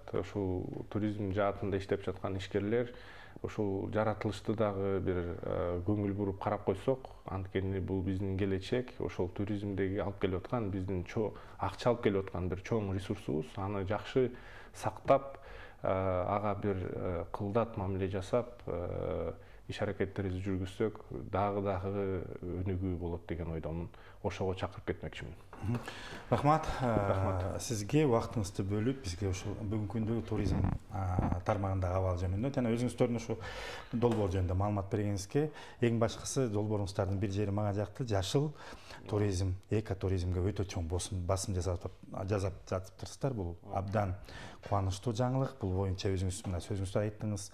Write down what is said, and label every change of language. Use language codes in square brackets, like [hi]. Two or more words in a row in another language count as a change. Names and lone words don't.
[ky] Ошол туризм жаатында иштеп жаткан ишкерлер ошол жаратылышты дагы бир көңүл буруп карап койсок, анткени бул биздин келечек, ошол туризмдеги алып келип аткан биздин акча алып келип аткан бир чоң ресурсубуз. Аны жакшы сактап, ага бир кылдат мамиле жасап, иш аракеттерибизди жүргүзсөк, дагы өнүгүү болот деген ойдомун. Ошого чакырып кетмекчимин. Рахмат. [kk] Сізге уақытыңызды бөліп, бізге бүгінгі күндегі туризм тармағындағы абал [ky] жөнінде жана өзүңүздөрдүн ушу долбоор жөнүндө маалымат бергениңизге эң башкысы долбооруңуздардын бир жери мага жакты. Жашыл туризм, экотуризмге өтө чоң басым жасап жатыптырсыздар. Бул абдан кубанычтуу жаңылык. Бул боюнча өзүңүз мына сөзүңүздө айттыңыз.